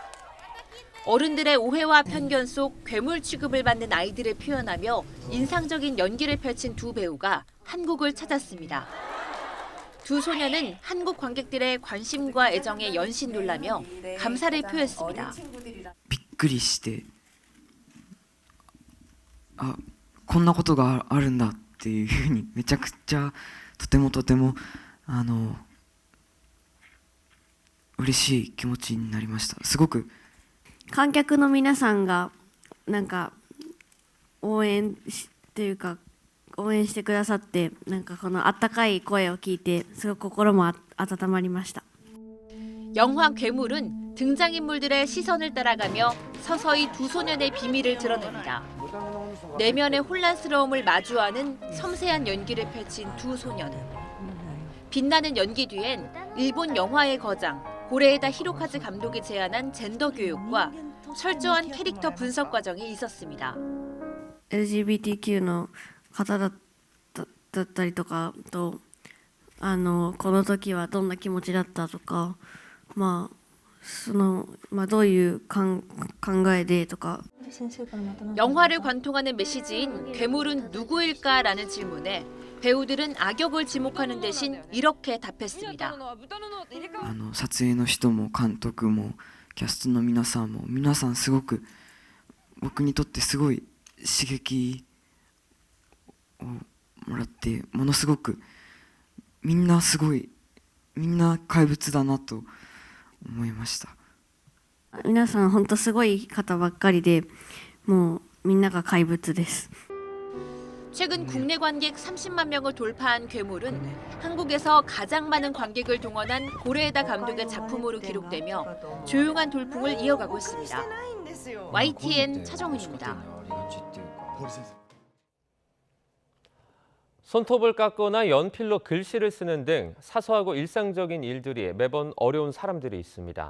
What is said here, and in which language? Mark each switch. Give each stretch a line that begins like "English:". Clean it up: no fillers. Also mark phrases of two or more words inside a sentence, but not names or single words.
Korean: 어른들의 오해와 편견 속 괴물 취급을 받는 아이들을 표현하며 인상적인 연기를 펼친 두 배우가 한국을 찾았습니다. 두 소녀는 한국 관객들의 관심과 애정에 연신 놀라며 감사를 표했습니다.
Japanese: びっくりして、こんなことがあるんだっていうふうにめちゃくちゃとても嬉しい気持ちになりました。すごく観客の皆さんがなんか応援してくださって、なんかこの温かい声を聞いてすごく心も温まりました。
Korean: 영화 괴물은 등장인물들의 시선을 따라가며 서서히 두 소년의 비밀을 드러냅니다. 내면의 혼란스러움을 마주하는 섬세한 연기를 펼친 두 소년은 빛나는 연기 뒤엔 일본 영화의 거장 고레에다 히로카즈 감독이 제안한 젠더 교육과 철저한 캐릭터 분석 과정이 있었습니다.
Japanese: LGBTQ の方だったりとかと、この時はどんな気持ちだったとか、どういう考えでとか。
Korean: 영화를 관통하는 메시지인 괴물은 누구일까라는 질문에 배우들은 악역을 지목하는 대신 이렇게 답했습니다.
Japanese: 撮影の人も監督もキャストの皆さんも皆さんすごく僕にとってすごい刺激をもらってものすごくみんな怪物だなと思いました。皆さん本当すごい方ばっかりで、もうみんなが怪物です。
Korean: 최근 국내 관객 30만 명을 돌파한 괴물은 한국에서 가장 많은 관객을 동원한 고레에다 감독의 작품으로 기록되며 조용한 돌풍을 이어가고 있습니다. YTN 차정은입니다. 손톱을 깎거나 연필로 글씨를 쓰는 등 사소하고 일상적인 일들이 매번 어려운 사람들이 있습니다.